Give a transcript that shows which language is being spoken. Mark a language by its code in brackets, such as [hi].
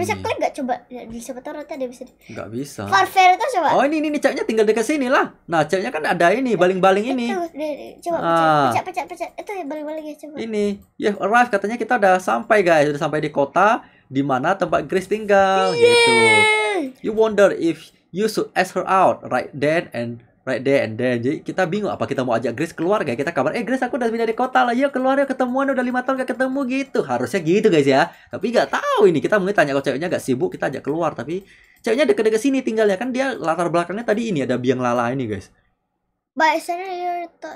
[id] Bisa klik nggak coba? Di siapa tahu nanti dia bisa. Nggak bisa. Farfair itu coba. Oh ini ceweknya tinggal dekat sini lah. Nah ceweknya kan ada ini baling-baling ini. Coba pecah. Itu ya baling-baling ya coba. Ini ya arrive katanya kita udah sampai guys, udah sampai di kota di mana tempat Grace tinggal gitu. [en] You wonder if you should ask her out right then and right there and then. [id] Jadi kita bingung apa kita mau ajak Grace keluar gak? Kita kabar, Grace aku udah pindah di kota lah, yuk keluar yuk ketemuan, udah 5 tahun gak ketemu gitu. Harusnya gitu guys ya. Tapi gak tahu ini, kita mungkin tanya kalau ceweknya gak sibuk kita ajak keluar. Tapi ceweknya deket-deket sini tinggalnya, kan dia latar belakangnya tadi ini ada biang lala ini guys. Baik sana ya.